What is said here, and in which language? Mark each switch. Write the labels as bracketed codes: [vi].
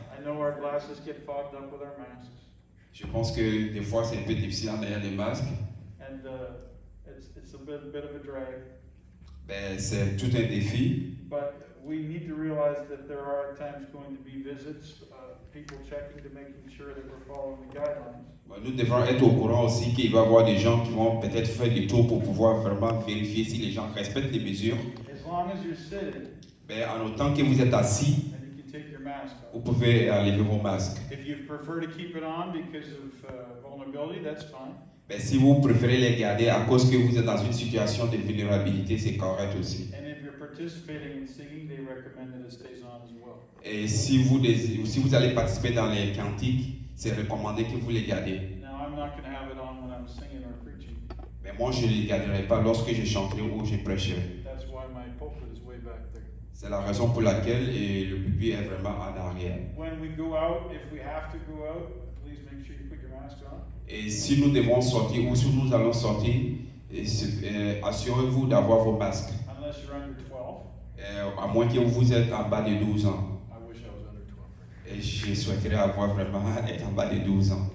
[en] I know our glasses get fogged up with our masks. [fr] Je pense que des fois c'est un peu difficile en ayant des masques. [en] And it's a bit of a drag. [fr] Ben, c'est tout un défi. [en] But we need to realize that there are at times going to be visits, people checking to making sure that we're following the guidelines. [fr] Nous devons être au courant aussi qu'il va y avoir des gens qui vont peut-être faire des tours pour pouvoir vraiment vérifier si les gens respectent les mesures. [en] As long as you're sitting, [fr] ben, en autant que vous êtes assis, [en] and you can take your mask off. [fr] Vous pouvez enlever vos masques. [en] If you prefer to keep it on because of vulnerability, that's fine. [fr] Ben, si vous préférez les garder à cause que vous êtes dans une situation de vulnérabilité, c'est correct aussi. [en] And if you're participating in singing, they recommend that it stays on as well. [fr] Et si vous allez participer dans les cantiques, c'est recommandé que vous les gardez. [en] Now, I'm not going to have it on when I'm singing or preaching. [fr] Mais moi, je ne les garderai pas lorsque je chanterai ou je prêcherai. [en] That's why my pulpit is way back there. [fr] C'est la raison pour laquelle le pupitre est vraiment en arrière. [en] When we go out, if we have to go out, please make sure you put your mask on. [fr] Et si nous devons sortir ou si nous allons sortir, assurez-vous d'avoir vos masques. [en] Unless you're under 12. [fr] À moins que vous êtes en bas de 12 ans. [en] I wish I was under 12. [fr] Et je souhaiterais avoir vraiment être en bas de 12 ans.